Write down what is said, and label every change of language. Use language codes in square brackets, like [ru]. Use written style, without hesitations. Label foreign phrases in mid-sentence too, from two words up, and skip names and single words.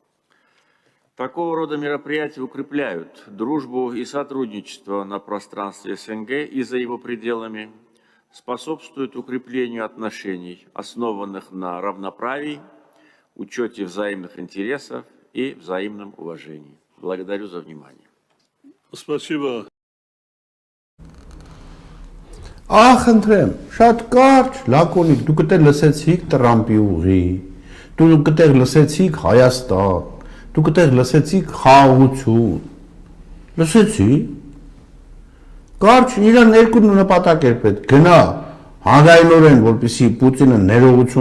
[ru] Такого рода мероприятия укрепляют дружбу и сотрудничество на пространстве СНГ и за его пределами, способствуют укреплению отношений, основанных на равноправии, учете взаимных интересов и взаимном уважении. Благодарю за внимание. Спасибо. [hy] Խնդրեմ, շատ կարճ, լակոնիկ, դուք այդտեղ լսեցիք Տրամպի ուղի, դուք այդտեղ լսեցիք Հայաստան, դուք այդտեղ լսեցիք խաղաղություն, լսեցի, կարճ, իրան երկու նպատակ էր պետք, գնա հանրայնորեն, որպեսզի Պուտինը ներողություն